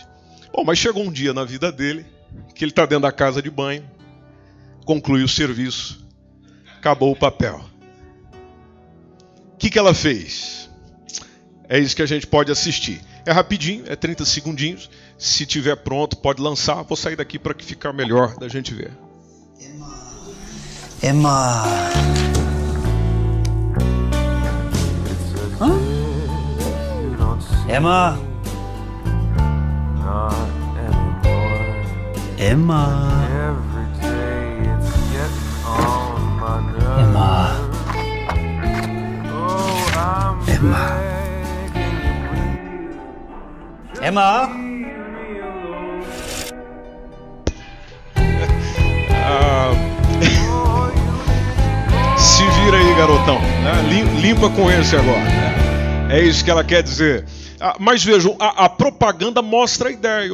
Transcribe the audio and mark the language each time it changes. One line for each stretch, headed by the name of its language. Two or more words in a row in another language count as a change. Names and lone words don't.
Portuguese: Bom, mas chegou um dia na vida dele, que ele está dentro da casa de banho, conclui o serviço, acabou o papel. O que ela fez? É isso que a gente pode assistir. É rapidinho, é 30 segundinhos. Se tiver pronto, pode lançar. Vou sair daqui para que ficar melhor da gente ver. Ema. Hã? Ema. Ema. Ema. Ema. Ema. Se vira aí, garotão. Limpa com esse agora. É isso que ela quer dizer. Mas vejam, a propaganda mostra a ideia.